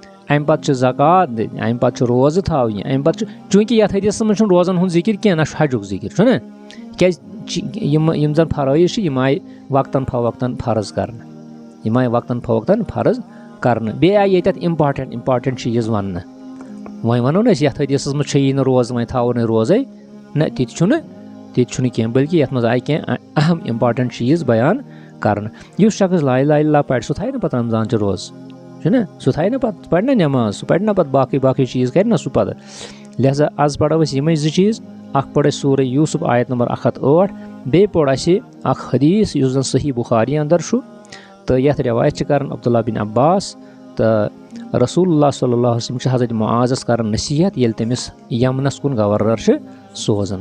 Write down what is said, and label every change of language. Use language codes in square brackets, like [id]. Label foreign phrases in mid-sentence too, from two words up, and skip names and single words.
[ks] اَمہِ پَتہٕ چھِ زکات دِنۍ، اَمہِ پَتہٕ چھُ روزٕ تھاوٕنۍ، اَمہِ پَتہٕ چھُ چوٗنٛکہِ یَتھ حدیثَس منٛز چھُنہٕ روزَن ہُنٛد ذِکِر کینٛہہ نہ چھُ حجُک ذِکِر چھُنہ، کیٛازِ یِم زَن فرٲیض چھِ یِم آیہِ وقتاً فوقتاً فرض کرنہٕ، یِم آیہِ وقتاً فوقتاً فرض کرنہٕ. بیٚیہِ آیہِ ییٚتٮ۪تھ اِمپاٹَنٹ چیٖز وَننہٕ. وۄنۍ وَنو نہٕ أسۍ یَتھ حدیثَس منٛز چھیی نہٕ روزٕ وۄنۍ تھاوو نہٕ روزَے، نہ تِتہِ چھُنہٕ کینٛہہ، بٔلکہِ یَتھ منٛز آیہِ کینٛہہ اہم اِمپاٹَنٹ چیٖز بیان کرنہٕ. یُس شخص [ar] لا اِلہَ اِلَّا [ks] پَرِ سُہ تھاوِ نہٕ پَتہٕ رمضانچہِ روزٕ چھُنہ، سُہ تھاوِ نہٕ پَتہٕ پَرِ نہ نٮ۪ماز، سُہ پَرِ نہ پَتہٕ باقٕے چیٖز کَرِ نہ سُہ پَتہٕ. لہذا آز پَرو أسۍ یِمے زٕ چیٖز. اکھ پوٚر اَسہِ سورہ یوٗسف آیت نمبر 108، بیٚیہِ پوٚر اَسہِ اکھ حدیث یُس زَن صحیح بُخاری اندر چھُ تہٕ یَتھ رِوایت چھِ کران عبداللہ بِن عباس تہٕ رسول اللہ [ar] صلی اللہ علیہ وسلم [ks] چھِ حضرت معاذَس کران نصیحت ییٚلہِ تٔمِس یمنَس کُن گورنر چھِ سوزان.